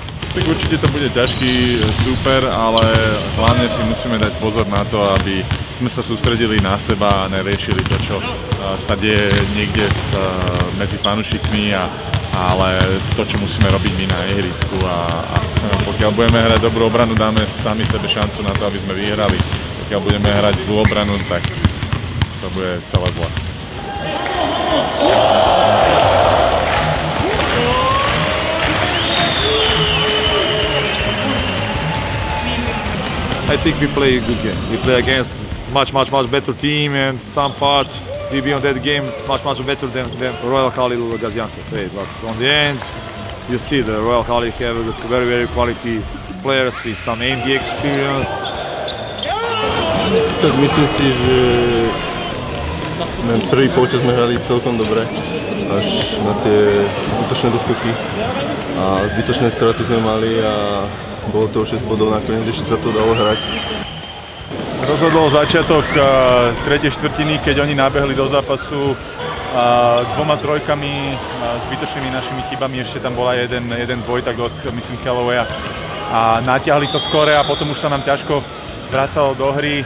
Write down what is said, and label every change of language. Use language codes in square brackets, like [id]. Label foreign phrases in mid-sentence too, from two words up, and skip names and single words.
[sk] Tak určite to bude ťažký súper, ale hlavne si musíme dať pozor na to, aby sme sa sústredili na seba a neriešili to, čo sa deje niekde medzi fanúšikmi, ale to, čo musíme robiť my na ihrisku. A pokiaľ budeme hrať dobrú obranu, dáme sami sebe šancu na to, aby sme vyhrali. Pokiaľ budeme hrať zlú obranu, tak to bude celé zle. [en] I think we play a good game. We play against much better team, and some part we be on that game much better than Royal Khalil Gaziantep played. But on the end, you see the Royal Khalil have very quality players with some NBA experience. [sk] Tak myslím si, že prvý polčas sme hrali celkom dobre, až na tie útočné doskoky a zbytočné straty sme mali a bolo to 6 bodov, nakoniec ešte sa to dalo hrať. Rozhodol začiatok tretej štvrtiny, keď oni nabehli do zápasu dvoma trojkami, zbytočnými našimi chybami, ešte tam bola jeden dvojtak od, myslím, Callawaya a natiahli to skore a potom už sa nám ťažko vracalo do hry.